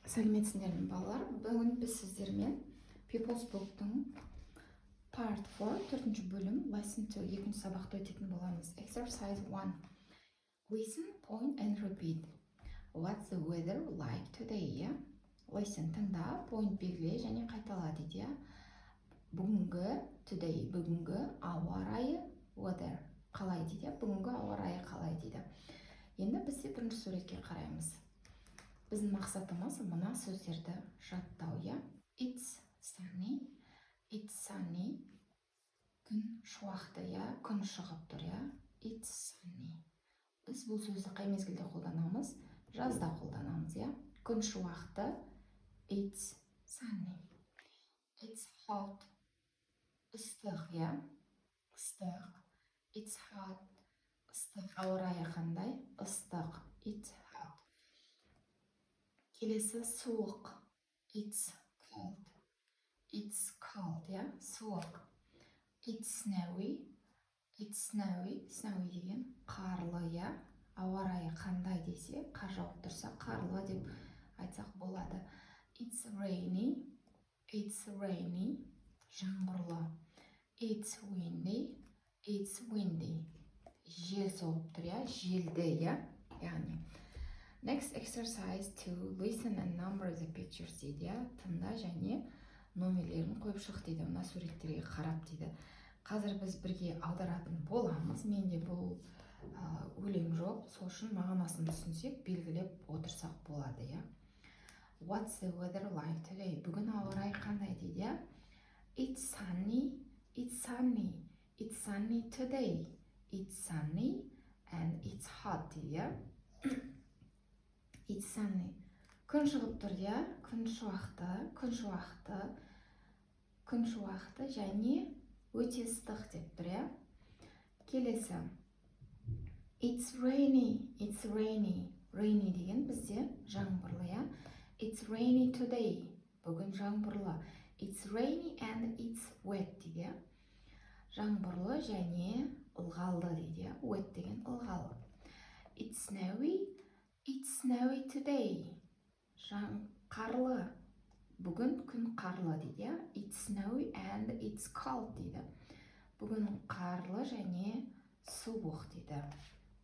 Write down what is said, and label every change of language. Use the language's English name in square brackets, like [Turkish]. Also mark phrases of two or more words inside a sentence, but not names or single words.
[Kazakh] Сәлеметсіздер ме балалар? Бүгін біз сіздермен People's Book'тың Part 4, 4-ші бөлім, Lesson 2, 2-ші сабақты өтетін боламыз. [English] Exercise 1. Listen, point and repeat. What's the weather like today? [Kazakh] Listen, тыңда, point белгіле және қайтала дейді. Бүгінгі, today, бүгінгі ауа райы, weather, қалай дейді. Бүгінгі ауа райы қалай дейді. Енді біз бірінші суретке қараймыз. Біздің мақсатымыз мына сөздерді жаттау, я? [English] It's sunny, [Kazakh] күн шуақты, я? Күн шығып тұр, я? [English] It's sunny. [Kazakh] Біз бұл сөзді қай мезгілде қолданамыз? Жазда қолданамыз, я? Күн шуақты, [English] it's sunny. It's hot, [Kazakh] ыстық, я? Ыстық. [English] It's hot, [Kazakh] ыстық. Ауа райы қандай? Ыстық. [English] It's hot. [Kazakh] Келесі суық. [English] It's cold. It's cold, [Kazakh] я? Суық. [English] It's snowy. It's snowy. [Kazakh] Snowy деген қарлы, я? Ауа райы қандай десе, қар жауып тұрса, қарлы деп айтсақ болады. [English] It's rainy. It's rainy. Жаңбырлы. It's windy. It's windy. [Kazakh] Жел соғып тұр, я? Желді, я? [English] Яғни Next exercise to listen and number the pictures дейді. [Kazakh] Тыңда және номерлерін қойып шық дейді. Мына суреттерге қарап дейді. Қазір біз бірге аударатын боламыз. Менде бұл өлең жоқ. Сол үшін мағынасын түсінсек, белгілеп отырсақ болады, я? [English] What's the weather like today? [Kazakh] Бүгін ауа райы қандай дейді. [English] It's sunny. It's sunny. It's sunny today. It's sunny and it's hot дейді. It's sunny. [Kazakh] Күн шығып тұр, я? Күн шуақты, күн шуақты, күн шуақты және өте ыстық деп тұр, я? Келесі. [English] It's rainy. It's rainy. Rainy [Kazakh] деген бізде жаңбырлы, я? [English] It's rainy today. [Kazakh] Бүгін жаңбырлы. [English] It's rainy and it's wet дейді. [Kazakh] Жаңбырлы және ылғалды дейді. Wet деген ылғалы. [English] It's snowy. It's snowy today. [Kazakh] Қарлы. Бүгін күн қарлы дейді. [English] It's snowy and it's cold дейді. [Kazakh] Бүгін қарлы және суық дейді.